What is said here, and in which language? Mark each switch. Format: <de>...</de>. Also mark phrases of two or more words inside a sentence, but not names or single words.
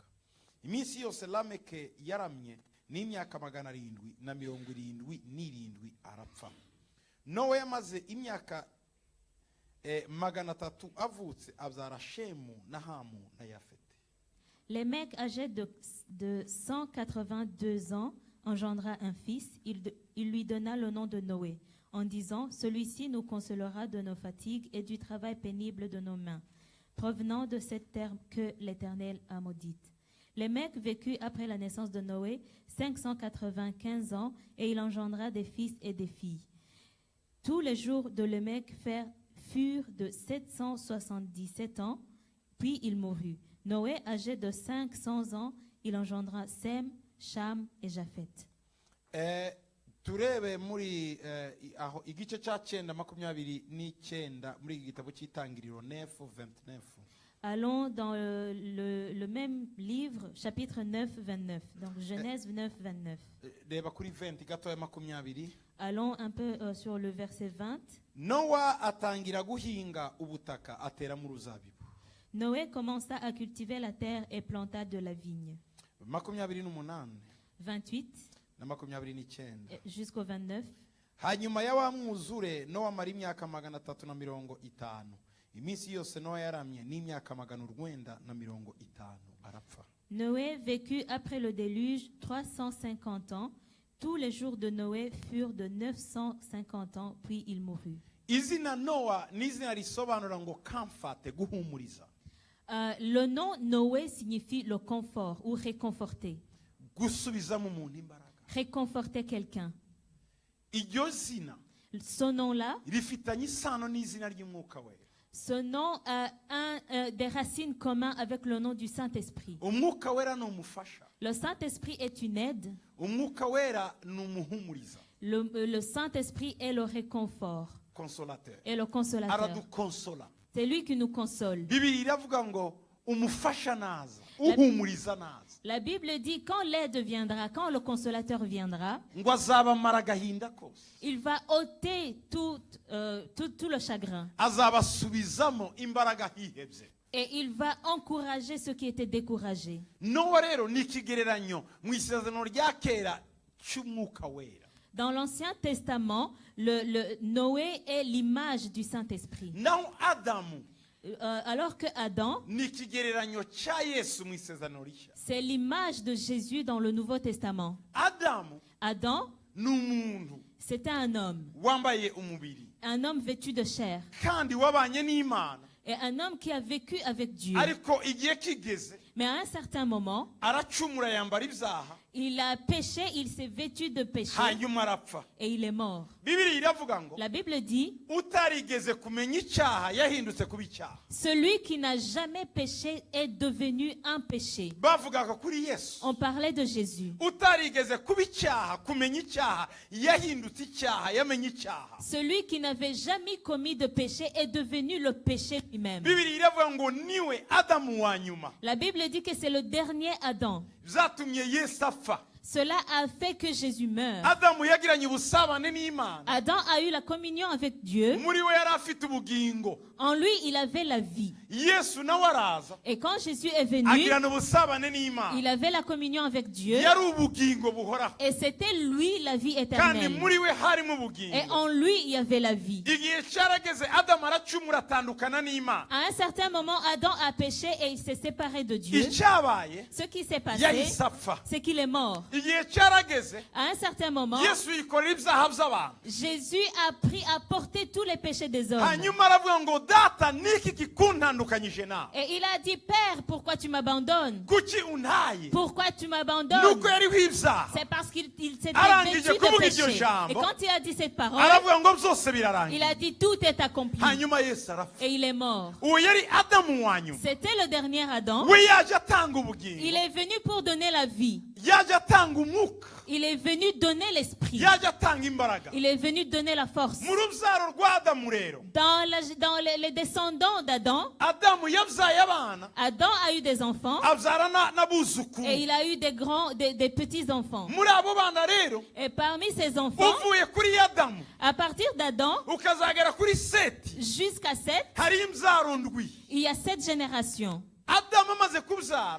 <rw>Iminsi yose Lameke yaramye ni imyaka 777 arapfa. Nowa yamaze imyaka 300 avutse abyara Shemu na Hamu na Yafete.</rw> <fr>Lémec, âgé de 182 ans, engendra un fils. Il lui donna le nom de Noé, en disant, celui-ci nous consolera de nos fatigues et du travail pénible de nos mains, provenant de cette terre que l'Éternel a maudite. Lémec vécut après la naissance de Noé 595 ans et il engendra des fils et des filles. Tous les jours de Lémec furent de 777 ans, puis il mourut. Noé, âgé de 500 ans, il engendra Sem, Cham et Japheth.</fr> <rw>Turebe muri aho igice cya 9:29 muri igitabo cy'itangiriro 9:29.</rw> <fr>Allons dans le même livre, chapitre 9, 29. Donc Genèse 9, 29.</fr> <rw>Reba kuri 20 gato ya 20.</rw> <fr>Allons un peu sur le verset 20.</fr> <rw>Nowa atangira guhinga ubutaka atera mu ruzabibu.</rw> <fr>Noé commença à cultiver la terre et planta de la vigne.</fr> <rw>28 na 29</rw> <fr>jusqu'au 29.</fr> <rw>Hanyuma ya wa mwuzure Nowa amara imyaka 350. Iminsi yose Nowa yaramye ni imyaka 950 arapfa.</rw> <fr>Noé vécut après le déluge 350 ans. Tous les jours de Noé furent de 950 ans, puis il mourut.</fr> <rw>Izina Nowa n'izina risobanura ngo comfort, guhumuriza.</rw> <fr>Le nom Noé signifie le confort ou réconforter.</fr> <rw>Gusubiza mu muntu imbaraga.</rw> <fr>Réconforter quelqu'un.</fr> <rw>Iryo zina</rw> <fr>Ce nom-là,</fr> <rw>rifitanye isano n'izina ry'umwuka wera.</rw> <fr>ce nom a des racines communes avec le nom du Saint-Esprit.</fr> <rw>Umwuka wera no mufasha.</rw> <fr>Le Saint-Esprit est une aide.</fr> <rw>Umwuka wera no muhumuriza.</rw> <fr>Le Saint-Esprit est le réconfort. Consolateur. Et le consolateur.</fr> <rw>Aradukonsola.</rw> <fr>C'est lui qui nous console.</fr> <rw>Bibiliya iravuga ngo umufasha naza, uhumuriza naza.</rw> <fr>La Bible dit quand l'aide viendra, quand le consolateur viendra,</fr> <rw>Ngo azabamara agahinda kose.</rw> <fr>il va ôter tout le chagrin.</fr> <rw>Azabasubizamo imbaraga hihebye.</rw> <fr>Et il va encourager ceux qui étaient découragés.</fr> <rw>Nowa rero ni ikigereranyo mu isezerano rya kera cy'umwuka wera.</rw> <fr>Dans l'Ancien Testament, Noé est l'image du Saint-Esprit.</fr> <rw>Naho Adamu</rw> <fr>Alors que Adam,</fr> <rw>ni ikigereranyo cya Yesu mu isezerano rishya.</rw> <fr>c'est l'image de Jésus dans le Nouveau Testament.</fr> <rw>Adam, ni umuntu</rw> <fr>c'était un homme.</fr> <rw>wambaye umubiri.</rw> <fr>Un homme vêtu de chair.</fr> <rw>Kandi wabanye n'Imana.</rw> <fr>Et un homme qui a vécu avec Dieu.</fr> <rw>Ariko igihe kigeze.</rw> <fr>Mais à un certain moment,</fr> <rw>aracumura yambara ibyaha</rw> <fr>il a péché, il s'est vêtu de péché</fr> <rw>hanyuma arapfa.</rw> <fr>et il est mort.</fr> <rw>Bibiliya iravuga ngo</rw> <fr>La Bible dit,</fr> <rw>utarigeze kumenya icyaha yahindutse kuba icyaha.</rw> <fr>celui qui n'a jamais péché est devenu un péché.</fr> <rw>Bavugaga kuri Yesu.</rw> <fr>On parlait de Jésus.</fr> <rw>Utarigeze kuba icyaha kumenya icyaha yahindutse icyaha yamenye icyaha.</rw> <fr>Celui qui n'avait jamais commis de péché est devenu le péché lui-même.</fr> <rw>Bibiliya iravuga ngo niwe Adamu wa nyuma.</rw> <fr>La Bible dit que c'est le dernier Adam.</fr> <rw>Byatumye Yesu apfa.</rw> <fr>Cela a fait que Jésus meure.</fr> <rw>Adamu yagiranye ubusabane n'Imana.</rw> <fr>Adam a eu la communion avec Dieu.</fr> <rw>Muri we yari afite ubugingo.</rw> <fr>En lui, il avait la vie.</fr> <rw>Yesu nawe araza</rw> <fr>Et quand Jésus est venu,</fr> <rw>agirana ubusabane n'Imana.</rw> <fr>il avait la communion avec Dieu.</fr> <rw>Yari ubugingo buhoraho.</rw> <fr>Et c'était lui la vie</fr> <rw>Kandi</rw> <fr>éternelle.</fr> <rw>muri we harimo</rw> <fr>Et</fr> <rw>ubugingo.</rw> <fr>en lui, il y avait la vie.</fr> <rw>Igihe cyarageze Adamu aracumura atandukana n'Imana.</rw> <fr>À un certain moment, Adam a péché et il s'est séparé de Dieu.</fr> <rw>Icyabaye</rw> <fr>Ce qui s'est passé,</fr> <rw>yahise apfa.</rw> <fr>c'est qu'il est mort.</fr> <rw>Igihe cyarageze</rw> <fr>À un certain moment,</fr> <rw>Yesu yikorera ibyaha by'abantu.</rw> <fr>Jésus a porté tous les péchés des hommes.</fr> <rw>Hanyuma aravuga ngo data niki kikuntandukanyije nawe.</rw> <fr>Et il a dit, Père, pourquoi tu m'abandonnes?</fr> <rw>Kuki untaye?</rw> <fr>Pourquoi tu m'abandonnes?</fr> <rw>Nuko yariho ibyaha.</rw> <fr>C'est parce qu'il s'était</fr> <rw>Arangije</rw> <fr>vêtu de</fr> <rw>kuvuga iryo</rw> <fr>péché.</fr> <rw>jambo.</rw> <fr>Et quand il a dit cette parole,</fr> <rw>Aravuga ngo byose</rw> <fr>il</fr> <rw>birarangiye.</rw> <fr>a dit, tout est accompli.</fr> <rw>Hanyuma Yesu arapfa.</rw> <fr>Et il est mort.</fr> <rw>Uwo yari Adamu wa nyuma.</rw> <fr>C'était le dernier Adam.</fr> <rw>We yaje atanga</rw> <fr>Il</fr> <rw>ubugingo.</rw> <fr>est venu pour donner la vie.</fr> <rw>Yaje atanga umwuka.</rw> <fr>Il est venu donner l'esprit.</fr> <rw>Yaje atanga imbaraga.</rw> <fr>Il est venu donner la force.</fr> <rw>Mu rubyaro rwa Adamu rero.</rw> <fr>Dans les descendants d'Adam,</fr> <rw>Adamu yabyaye abana.</rw> <fr>Adam a eu des enfants</fr> <rw>Abyara n'abuzukuru.</rw> <fr>et il a eu des petits-enfants.</fr> <rw>Muri abo bana rero</rw> <fr>Et parmi ces enfants,</fr> <rw>uvuye kuri Adamu</rw> <fr>à partir d'Adam</fr> <rw>ukazagera kuri Seti</rw> <fr>jusqu'à 7,</fr> <rw>hari imbyaro ndwi.</rw> <fr>il y a 7 générations.</fr> <rw>Adamu amaze kubyara</rw>